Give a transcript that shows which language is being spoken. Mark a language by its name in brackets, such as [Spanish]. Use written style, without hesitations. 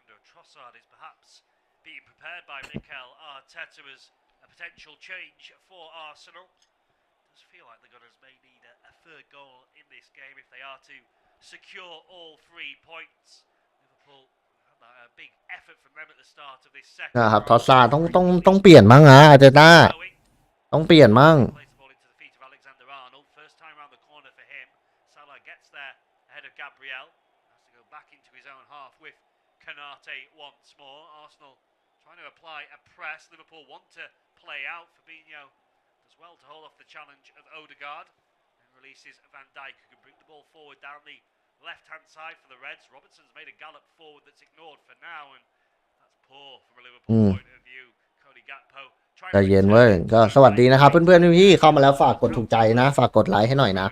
[English] Trossard is perhaps being prepared by Mikel Arteta as a potential change for Arsenal. It does feel like the Gunners may need a third goal in this game if they are to secure all 3 points. Liverpool had a big effort from them at the start of this second. [Thai] นะครับทอสซาต้องเปลี่ยนมั้งนะอาร์เตต้าต้องเปลี่ยนมั้ง [English] Plays the ball into the feet of Alexander-Arnold. First time around the corner for him. Salah gets there ahead of Gabriel. Has to go back into his own half with Konate once more. Arsenal trying to apply a press. Liverpool want to play out. Fabinho does well to hold off the challenge of Odegaard. And releases Van Dijk, who can bring the ball forward down the left-hand side for the Reds. Robertson's made a gallop forward that's ignored for now, and that's poor from a Liverpool point of view. Cody Gakpo [Thai] ใจเย็นเว้ยก็สวัสดีนะครับเพื่อนๆพี่ๆเข้ามาแล้วฝากกดถูกใจนะฝากกดไลค์ให้หน่อยนะ